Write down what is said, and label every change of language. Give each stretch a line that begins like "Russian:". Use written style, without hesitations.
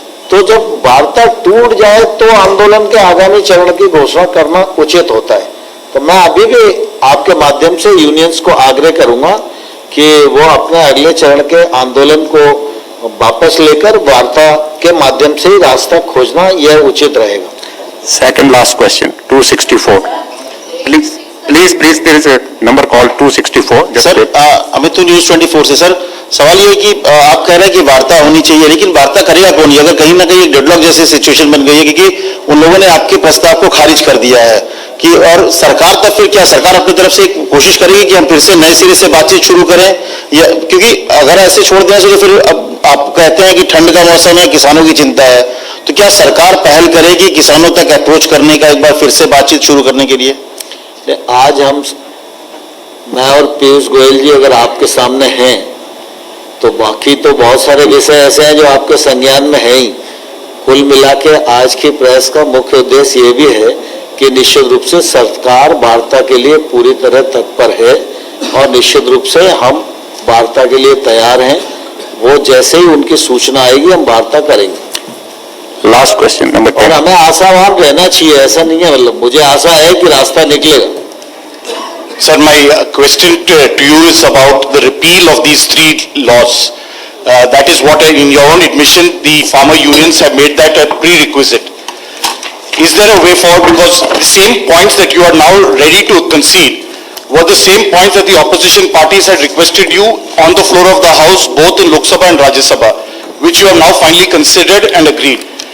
Hindi: तो जब वार्ता टूट जाए तो आंदोलन के आगामी चरण की घोषणा करना उचित होता है। तो मैं अभी भी आपके माध्यम से यूनियंस को आग्रह करूंगा कि वो अपने अगले चरण के आंदोलन को वापस लेकर वार्ता के माध्यम से ही रास्ता खोजना यह उचित रहेगा।
English: Second last question, 264. Please, there is a number called 264. Just
Hindi: sir,
English: wait.
Hindi: Amit तो न्यूज 24 से सर, सवाल ये है कि आप कह रहे हैं कि वार्ता होनी चाहिए, लेकिन वार्ता करेगा कौन? अगर कहीं ना कहीं एक डेडलॉक जैसी सिचुएशन बन गई है, क्योंकि उन लोगों ने आपके प्रस्ताव को खारिज कर दिया है कि, और सरकार तब फिर क्या, सरकार अपनी तरफ से कोशिश करेगी कि हम फिर से नए सिरे से बातचीत शुरू करें, या क्योंकि अगर ऐसे छोड़ दें तो फिर अब आप कहते हैं कि ठंड का मौसम है, किसानों की चिंता है, तो क्या सरकार पहल करेगी किसानों तक अप्रोच करने का, एक बार फिर से बातचीत शुरू करने के लिए? आज मैं और पीयूष गोयल जी अगर आपके सामने हैं तो बाकी तो बहुत सारे विषय ऐसे हैं जो आपके संज्ञान में है ही। कुल मिला के आज की प्रेस का मुख्य उद्देश्य ये भी है कि निश्चित रूप से सरकार वार्ता के लिए पूरी तरह तत्पर है और निश्चित रूप से हम वार्ता के लिए तैयार हैं। वो जैसे ही उनकी सूचना आएगी हम वार्ता करेंगे।
English: Last question, number
Hindi: और
English: 10.
Hindi: हमें आशावान रहना चाहिए, ऐसा नहीं है, मतलब मुझे आशा है कि रास्ता निकलेगा।
English: Sir, my question to you is about the repeal of these three laws. That is what, in your own admission, the farmer unions have made that a prerequisite. Is there a way forward? Because the same points that you are now ready to concede were the same points that the opposition parties had requested you on the floor of the House, both in Lok Sabha and Rajya Sabha, which you have now finally considered and agreed.